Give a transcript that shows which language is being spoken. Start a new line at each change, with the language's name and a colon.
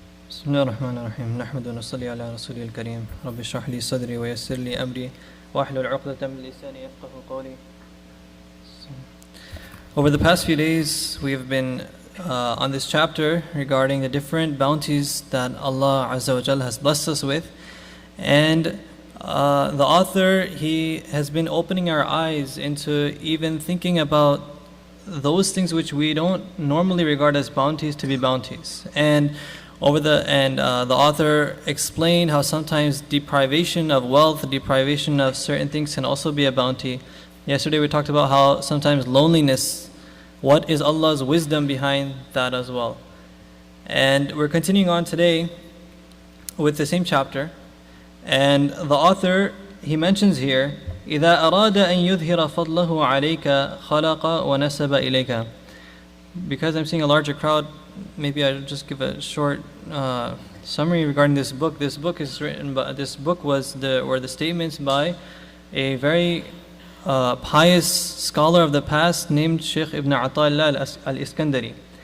Arabic: بسم الله الرحمن الرحيم نحمد ونصلي على رسوله الكريم رب اشرح لي صدري ويسر لي أمري واحلل عقدة من لساني يفقهوا قولي.
English: Over the past few days, we have been on this chapter regarding the different bounties that Allah Azza wa Jalla has blessed us with, and the author, he has been opening our eyes into even thinking about those things which we don't normally regard as bounties to be bounties. And the author explained how sometimes deprivation of wealth, deprivation of certain things can also be a bounty. Yesterday we talked about how sometimes loneliness, what is Allah's wisdom behind that as well. And we're continuing on today with the same chapter. And the author, he mentions here,
Arabic: إِذَا أَرَادَ أَن يُظْهِرَ فَضْلَهُ عَلَيْكَ خَلَقَ وَنَسَبَ إِلَيْكَ.
English: Because I'm seeing a larger crowd, maybe I'll just give a short summary regarding this book. This book is written, but this book were the statements by a very pious scholar of the past named Sheikh Ibn Ata'illah al-Iskandari.